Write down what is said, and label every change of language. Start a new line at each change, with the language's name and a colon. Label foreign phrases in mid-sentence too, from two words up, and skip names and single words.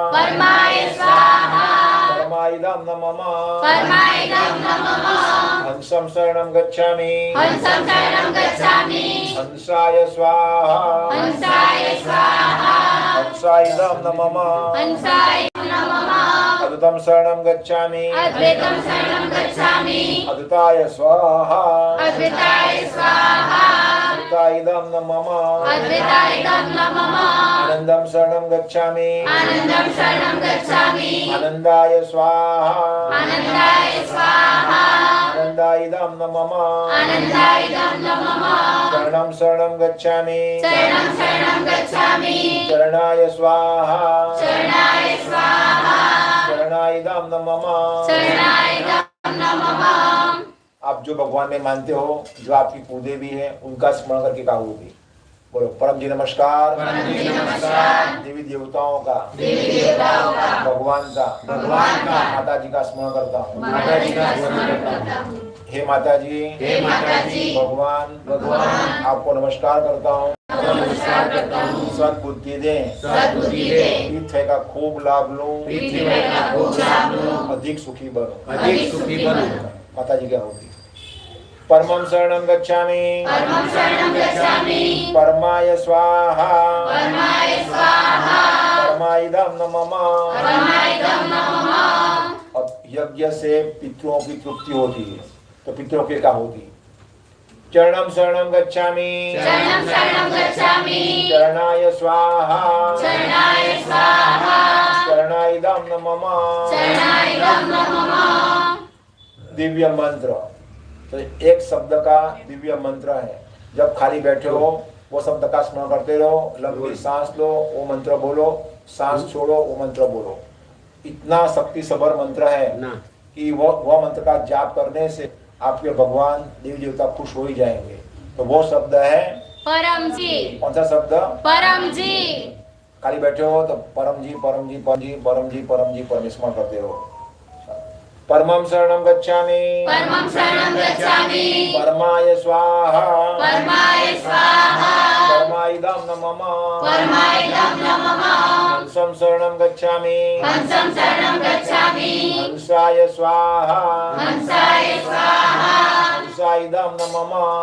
Sanskrit: परमाइदं न मम हंसं शरणं गच्छामि हंसाय स्वाहा हंसाइदं न मम अद्वैतं शरणं गच्छामि अद्वैताय स्वाहा अद्वैताइदं न मम अद्वैताइदं न मम आनंदं शरणं गच्छामि आनन्दं शरणं गच्छामि आनंदाय स्वाहा आनन्दाय स्वाहा आनंदाइदं न मम आनन्दाइदं न मम शरणं शरणं गच्छामि शरणं शरणं गच्छामि शरणाय स्वाहा शरणाय स्वाहा शरणाइदं न मम शरणाइदं न मम।
Hindi: आप जो भगवान में मानते हो, जो आपकी पूजे भी है, उनका स्मरण करके कहोगे। बोलो परम जी नमस्कार, देवी देवताओं का, भगवान का, माता जी का स्मरण करता हूँ। हे माता जी, भगवान आपको नमस्कार करता हूँ। सद्बुद्धि दें, पृथ्वी का खूब लाभ लूं, अधिक सुखी बनो। माता जी क्या होगी?
Sanskrit: परमं शरणं गच्छामि परमाय स्वाहा परमाइदं न मम।
Hindi: अब यज्ञ से पितरों की तृप्ति होती है, तो पितरों की क्या होगी?
Sanskrit: चरणं शरणं गच्छामि चरणाय स्वाहा चरणाइदं न मम।
Hindi: दिव्य मंत्र, तो एक शब्द का दिव्य मंत्र है। जब खाली बैठे हो वो शब्द का स्मरण करते रहो, लंबी सांस लो, वो मंत्र बोलो, सांस छोड़ो, वो मंत्र बोलो। इतना शक्ति सबर मंत्र है कि वह मंत्र का जाप करने से आपके भगवान देवी देवता खुश हो ही जाएंगे। तो वो शब्द है परम जी। कौन सा शब्द? परम जी। खाली बैठे हो तो परम जी परम जी परम जी परम जी परम जी परम स्मरण करते रहो।
Sanskrit: परमं शरणं गच्छामि परमाय स्वाहा परमाइदं न मम। हंसं शरणं गच्छामि हंसाय स्वाहा हंसाइदं न मम।